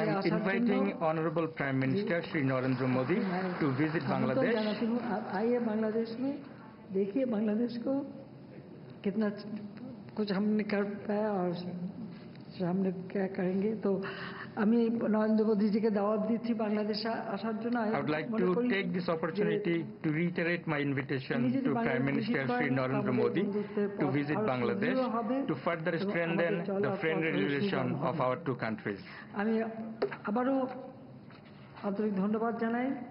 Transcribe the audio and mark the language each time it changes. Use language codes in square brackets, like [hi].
[en] I am inviting Honorable Prime Minister Shri Narendra Modi to visit Bangladesh. [hi] आइए बांग्लादेश में देखिए बांग्लादेश को कितना कुछ हमने कर पाया और हमने क्या करेंगे। [bn] तो আমি নরেন্দ্র মোদীজিকে দাওয়াত দিচ্ছি বাংলাদেশে আসার জন্য। [en] I would like to take this opportunity to reiterate my invitation to Prime Minister Shri Narendra Modi to visit Bangladesh to further strengthen the friendly relation of our two countries. [bn] আমি আবারও আন্তরিক ধন্যবাদ জানাই।